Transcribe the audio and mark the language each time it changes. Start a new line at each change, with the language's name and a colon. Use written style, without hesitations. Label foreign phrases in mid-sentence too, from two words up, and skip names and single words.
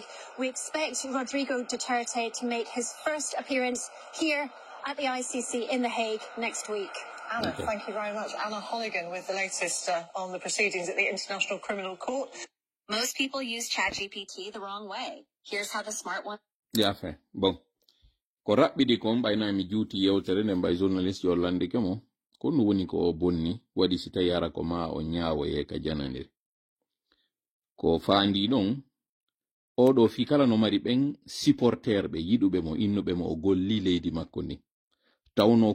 English: We expect Rodrigo Duterte to make his first appearance here at the ICC in The Hague next week. Anna, thank you very much. Anna Holligan with the latest on the proceedings at the International Criminal Court. Most people use ChatGPT the wrong way. Here's how the smart one... Yeah, fair.
Fula: Bon. Ko rabbidi kon bayna mi juuti yewtere ne mbay journalist yo lande ke mo ko no woni ko bonni wadi sita yara ko ma o nyaawo ye ka janande ko faandi non o do fi kala no mari ben supporter be yidube mo innube mo o golli leydi makko ni tawno